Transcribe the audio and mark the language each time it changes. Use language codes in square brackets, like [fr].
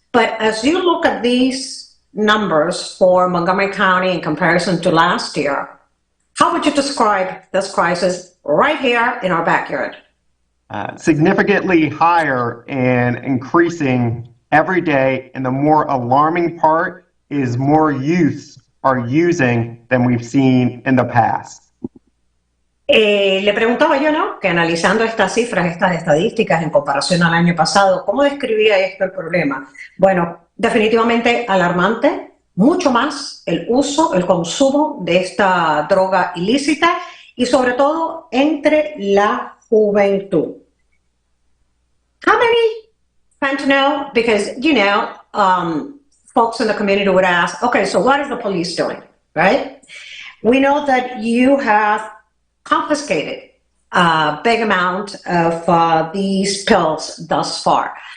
[en] But as you look at these numbers for Montgomery County in comparison to last year, how would you describe this crisis right here in our backyard? Significantly higher and increasing every day, and the more alarming part is more youths are using than we've seen in the past. [es] Le preguntaba yo, ¿no? Que analizando estas cifras, estas estadísticas en comparación al año pasado, ¿cómo describía esto el problema? Bueno, definitivamente alarmante, mucho más el uso, el consumo de esta droga ilícita y sobre todo entre la juventud. [en] How many fentanyl? Because, you know, folks in the community would ask, okay, so what is the police doing, right? We know that you have confiscated a big amount of these pills thus far.